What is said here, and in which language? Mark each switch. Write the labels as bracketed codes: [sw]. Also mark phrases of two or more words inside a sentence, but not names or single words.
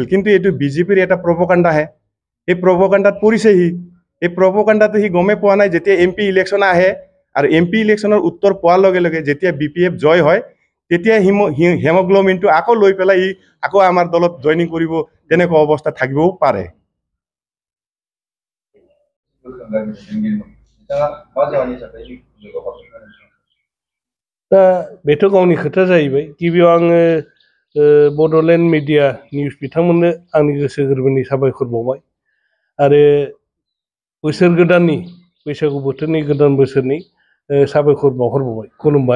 [as] কিন্তু এইটো BJPৰ এটা প্ৰপোগাণ্ডাহে। এই প্ৰপোগাণ্ডাত পৰিছে সি। এই প্ৰপোগাণ্ডাটো সি গমে পোৱা নাই। যেতিয়া MP ইলেকশ্যন আহে আৰু MP ইলেকশ্যনৰ উত্তৰ পোৱাৰ লগে লগে যেতিয়া BPF জয় হয়, তেতিয়া হেমোগ্লোবিনটো আকৌ লৈ পেলাই ই আকৌ আমাৰ দলত জইনিং কৰিব, তেনেকুৱা অৱস্থা থাকিবও পাৰে। [brx] दा बेथ' गावनि खोथा जाहैबाय। गिबियाव आङो बड'लेण्ड मिडिया निउस बिथांमोननो आंनि गोसो गोरबोनि साबायखर बावबाय आरो बोसोर गोदाननि बैसागु बोथोरनि गोदान बोसोरनि साबायखर बावहरबावबाय, खुलुमबाय।